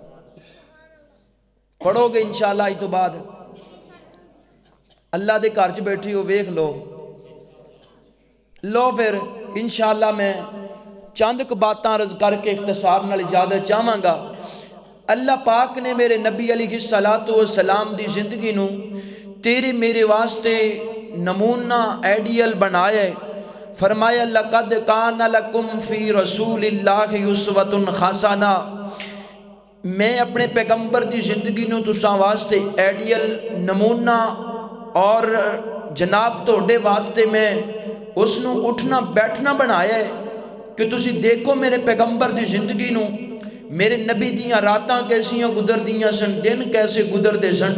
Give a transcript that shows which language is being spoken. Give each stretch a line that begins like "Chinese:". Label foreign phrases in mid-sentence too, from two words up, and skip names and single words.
Punjabi: ਪੜੋਗੇ ਇਨਸ਼ਾਅੱਲਾ ਅੱਜ ਤੋਂ ਬਾਅਦ, ਅੱਲਾ ਦੇ ਘਰ 'ਚ ਬੈਠੀ ਹੋ ਵੇਖ ਲੋ ਫਿਰ ਇਨਸ਼ਾਅੱਲਾ ਮੈਂ ਚੰਦ ਕੁ ਬਾਤਾਂ ਅਰਜ਼ ਕਰਕੇ ਇਖਤਸਾਰ ਨਾਲ ਇਜਾਜ਼ਤ ਚਾਹਾਂਗਾ। ਅੱਲਾ ਪਾਕ ਨੇ ਮੇਰੇ ਨਬੀ
Arabic: عليه الصلاة والسلام
Punjabi: ਦੀ ਜ਼ਿੰਦਗੀ ਨੂੰ ਤੇਰੇ ਮੇਰੇ ਵਾਸਤੇ
Urdu: نمونہ آئیڈیل بنایا ہے.
Arabic: फरमाया لقد كان لكم في رسول الله أسوة حسنة,
Punjabi: ਮੈਂ ਅਪਨੇ ਪੈਗੰਬਰ ਕੀ ਜ਼ਿੰਦਗੀ ਨੂੰ ਤੁਸਾਂ ਵਾਸਤੇ ਆਇਡੀਅਲ ਨਮੂਨਾ ਔਰ ਜਨਾਬ ਤੋੜੇ ਵਾਸਤੇ ਮੈਂ ਉਸਨੂੰ ਉਠਣਾ ਬੈਠਣਾ ਬਣਾਇਆ ਹੈ ਕਿ ਤੁਸੀ ਦੇਖੋ ਮੇਰੇ ਪੈਗੰਬਰ ਕੀ ਜ਼ਿੰਦਗੀ ਨੂੰ, ਮੇਰੇ ਨਬੀ ਦੀਆਂ ਰਾਤਾਂ ਕੈਸੀਆਂ ਗੁਜ਼ਰਦੀਆਂ ਸਨ, ਦਿਨ ਕੈਸੇ ਗੁਜ਼ਰਦੇ ਸਨ।